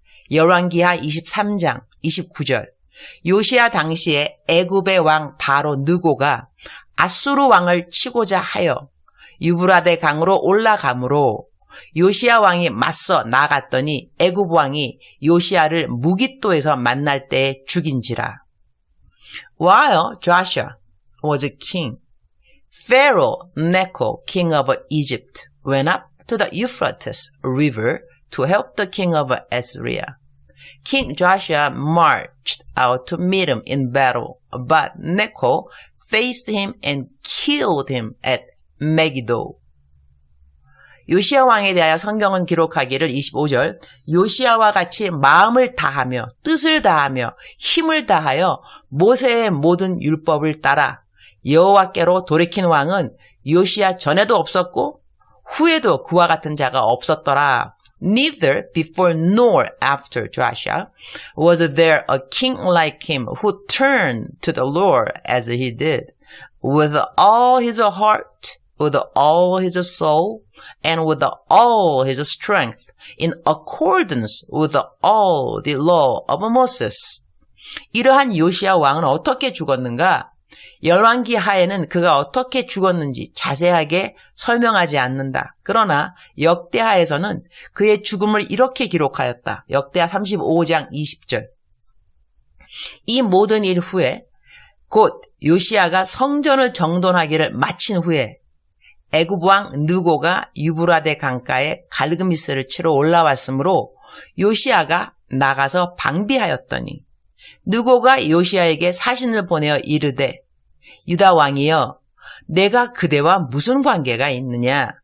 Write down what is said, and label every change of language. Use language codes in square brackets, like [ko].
[ko] 열왕기하 23장 29절. 요시야 당시에 애굽의 왕 바로 느고가 아수르 왕을 치고자 하여 유브라데 강으로 올라가므로 요시야 왕이 맞서 나갔더니 애굽 왕이 요시야를 무깃도에서 만날 때에 죽인지라. [en] While Joshua was a king, Pharaoh Necho, king of Egypt, went up to the Euphrates River to help the king of Assyria. King Joshua marched out to meet him in battle, but Necho faced him and killed him at Megiddo. [ko] 요시야 왕에 대하여 성경은 기록하기를 25절 요시야와 같이 마음을 다하며 뜻을 다하며 힘을 다하여 모세의 모든 율법을 따라 여호와께로 돌이킨 왕은 요시야 전에도 없었고 후에도 그와 같은 자가 없었더라. [en] Neither before nor after Joshua was there a king like him who turned to the Lord as he did, with all his heart, with all his soul, and with all his strength, in accordance with all the law of Moses. [ko] 이러한 요시야 왕은 어떻게 죽었는가? 열왕기하에는 그가 어떻게 죽었는지 자세하게 설명하지 않는다. 그러나 역대하에서는 그의 죽음을 이렇게 기록하였다. 역대하 35장 20절. 이 모든 일 후에 곧 요시야가 성전을 정돈하기를 마친 후에 애굽 왕 느고가 유브라데 강가에 갈그미스를 치러 올라왔으므로 요시야가 나가서 방비하였더니 느고가 요시야에게 사신을 보내어 이르되 유다 왕이여 내가 그대와 무슨 관계가 있느냐?